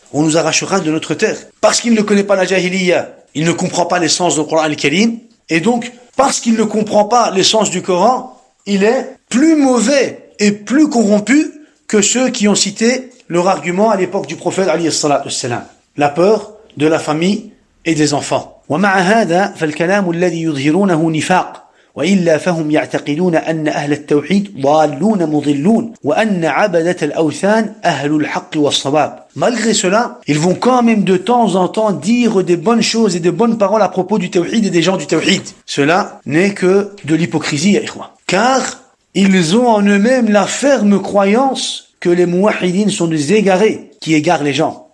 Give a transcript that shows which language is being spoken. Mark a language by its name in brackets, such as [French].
[French] On nous arrachera de notre terre. Parce qu'il ne connaît pas la jahiliya, il ne comprend pas l'essence du Coran al-Karim, et donc, parce qu'il ne comprend pas l'essence du Coran, il est plus mauvais et plus corrompu que ceux qui ont cité leur argument à l'époque du prophète alayhi salatu wassalam. La peur de la famille et des enfants. [Arabic] ومع هذا فالكلام الذي يظهرونه نفاق وإلا فهم يعتقدون أن أهل التوحيد ضالون مضلون وأن عبدة الأوثان أهل الحق والصواب. [French] Malgré cela, ils vont quand même de temps en temps dire des bonnes choses et de bonnes paroles à propos du tawhid et des gens du tawhid. Cela n'est que de l'hypocrisie, ya ikhwa. Car ils ont en eux-mêmes la ferme croyance que les muwahhidines sont des égarés qui égarent les gens.